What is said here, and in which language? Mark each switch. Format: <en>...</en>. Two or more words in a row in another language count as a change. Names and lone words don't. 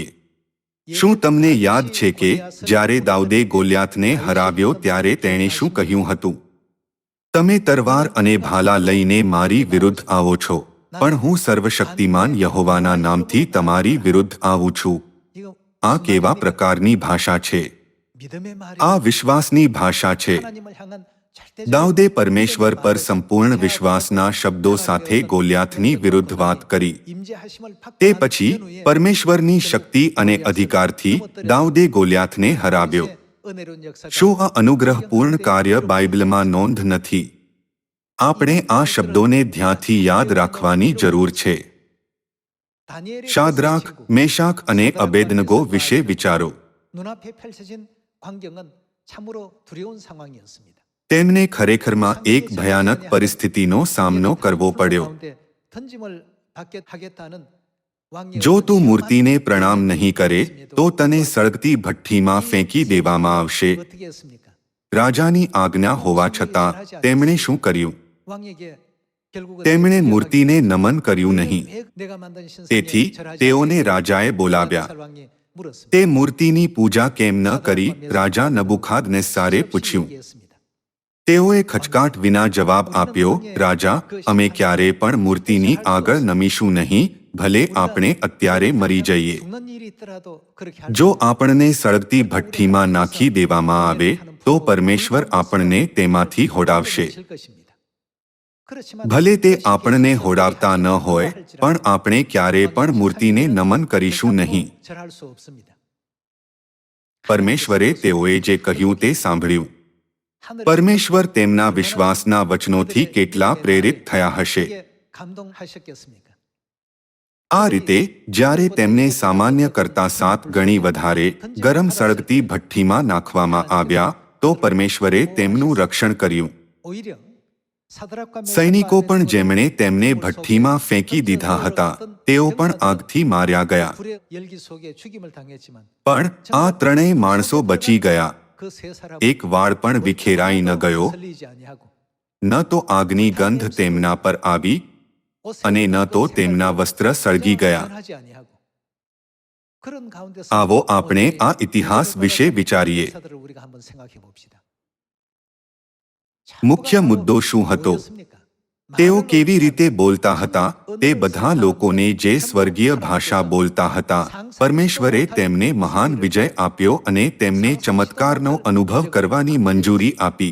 <gu>શું તમને યાદ છે કે જ્યારે દાઉદે ગોલિયાથને હરાવ્યો ત્યારે તેણે શું કહ્યું હતું? તમે તરવાર અને ભાલા લઈને મારી વિરુદ્ધ આવો છો, પણ હું સર્વશક્તિમાન યહોવાના નામથી તમારી વિરુદ્ધ આવું છું.</gu> <ko>이거</ko> <gu>આ</gu> <ko>무슨</ko> <gu>કેવા</gu> <ko>말입니까?</ko> <gu>પ્રકારની ભાષા છે?</gu> <ko>믿음의 말이</ko> <gu>આ વિશ્વાસની ભાષા છે.</gu> <ko>하나님을 향한 절대적인</ko> <gu>દાઉદે પરમેશ્વર</gu> <ko>믿음의</ko> <gu>પર</gu> <ko>말을</ko> <gu>સંપૂર્ણ</gu> <ko>제압하고</ko> <gu>વિશ્વાસના શબ્દો સાથે</gu> <ko>하나님의</ko> <gu>ગોલિયાથની વિરુદ્ધ વાત કરી.</gu> <ko>임재하심을</ko> <gu>તે</gu> <ko>받고</ko> <gu>પછી</gu> <ko>난 후에</ko> <gu>પરમેશ્વરની શક્તિ અને અધિકારથી દાઉદે ગોલિયાથને હરાવ્યો.</gu> <ko>은혜로운 역사가</ko> <gu>શું આ અનુગ્રહપૂર્ણ કાર્ય બાઇબલમાં નોંધ નથી? આપણે આ શબ્દોને ધ્યાનથી યાદ રાખવાની જરૂર છે.</gu> <ko>다니엘의</ko> <gu>શાદ્રાક,</gu> <ko>친구,</ko> <gu>મેશાક અને અબેદનગો વિશે વિચારો.</gu> <ko>눈앞에 펼쳐진 광경은 참으로 두려운 상황이었습니다.</ko> <gu>તેમને ખરેખરમાં એક ભયાનક પરિસ્થિતિનો સામનો કરવો પડ્યો.</gu> <ko>가운데 던짐을 받게 하겠다는 왕의</ko> <gu>જો તું</gu> <ko>어떤</ko> <gu>મૂર્તિને</gu> <ko>심한</ko> <gu>પ્રણામ નહીં કરે તો તને સળગતી ભઠ્ઠીમાં</gu> <ko>이</ko> <gu>ફેંકી દેવામાં આવશે.</gu> <ko>어떻게 했습니까?</ko> <gu>રાજાની આજ્ઞા હોવા છતાં તેમણે શું કર્યું?</gu> <ko>왕에게 결국은</ko> <gu>તેમણે મૂર્તિને નમન કર્યું નહીં.</gu> <ko>내가 만든 신상에</ko> <gu>તેથી</gu> <ko>절하지</ko> <gu>તેઓને</gu> <ko>않겠느냐?</ko> <gu>રાજાએ બોલાવ્યા.</gu> <ko>왕이 물었습니다.</ko> <gu>તે મૂર્તિની પૂજા કેમ ન કરી? રાજા નબુખાદનેસ્સારે પૂછ્યું.</gu> <ko>얘기했습니다.</ko> <gu>તેઓએ ખચકાટ વિના જવાબ આપ્યો, રાજા, અમે ક્યારે પણ મૂર્તિની આગળ નમીશું નહીં, ભલે આપણે અત્યારે મરી જઈએ.</gu> <ko>죽는 일이 있더라도 그렇게 할</ko> <gu>જો આપણને સળગતી ભઠ્ઠીમાં નાખી દેવામાં આવે તો પરમેશ્વર આપણને તેમાંથી હોડાવશે.</gu> <ko>것입니다. 그렇지만</ko> <gu>ભલે તે આપણને હોડાવતા ન હોય, પણ આપણે ક્યારે પણ મૂર્તિને નમન કરીશું નહીં.</gu> <ko>절할 수 없습니다.</ko> <gu>પરમેશ્વરે તેઓએ જે કહ્યું તે સાંભળ્યું. પરમેશ્વર તેમના વિશ્વાસના વચનોથી કેટલા પ્રેરિત થયા હશે.</gu> <ko>감동하셨겠습니까?</ko> <gu>આ રીતે જ્યારે તેમને સામાન્ય કરતાં 7 ગણી વધારે ગરમ સળગતી ભઠ્ઠીમાં નાખવામાં આવ્યા તો પરમેશ્વરે તેમનું રક્ષણ કર્યું.</gu> <ko>오히려 사드락과</ko> <gu>સૈનિકો પણ જેમણે તેમને ભઠ્ઠીમાં ફેંકી દીધા હતા તેઓ પણ આગથી માર્યા ગયા.</gu> <ko>불의 열기 속에 죽임을 당했지만</ko> <gu>પણ આ ત્રણેય માણસો બચી ગયા.</gu> <ko>그 세 사람</ko> <gu>એક વાળ પણ વિખેરાઈ ન ગયો,</gu> <ko>살리지 아니하고</ko> <gu>ન તો આગની ગંધ તેમના પર આવી અને ન તો તેમના વસ્ત્ર સળગી ગયા.</gu> <ko>변하지 아니하고 그런 가운데서</ko> <gu>આવો આપણે આ ઇતિહાસ વિશે વિચારીએ.</gu> <ko>사들을 우리가 한번 생각해 봅시다.</ko> <gu>મુખ્ય મુદ્દો શું હતો? તેઓ કેવી રીતે બોલતા હતા? તે બધા લોકોને જે સ્વર્ગીય ભાષા બોલતા હતા પરમેશ્વરે તેમને મહાન વિજય આપ્યો અને તેમને ચમત્કારનો અનુભવ કરવાની મંજૂરી આપી.</gu>